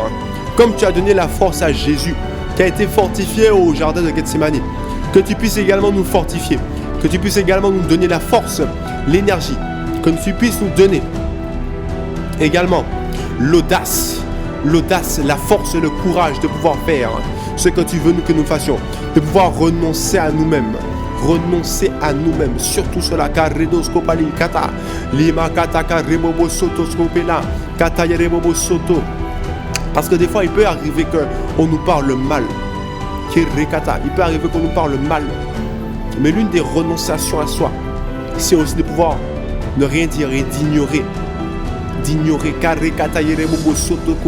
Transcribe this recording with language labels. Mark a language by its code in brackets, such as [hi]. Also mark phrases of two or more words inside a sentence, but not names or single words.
[fr] Comme tu as donné la force à Jésus, qui a été fortifié au jardin de Gethsémani, que tu puisses également nous fortifier, que tu puisses également nous donner la force, l'énergie, que tu puisses nous donner également l'audace, la force et le courage de pouvoir faire ce que tu veux que nous fassions, de pouvoir renoncer à nous-mêmes. Renoncer à nous-mêmes, surtout sur la karedoscopali kata, lima kata karebobo soto scopela, kata yerebobo soto. Parce que des fois, il peut arriver qu'on nous parle mal. Il peut arriver qu'on nous parle mal. Mais l'une des renonciations à soi, c'est aussi de pouvoir ne rien dire et d'ignorer. Kata yerebobo sotoko.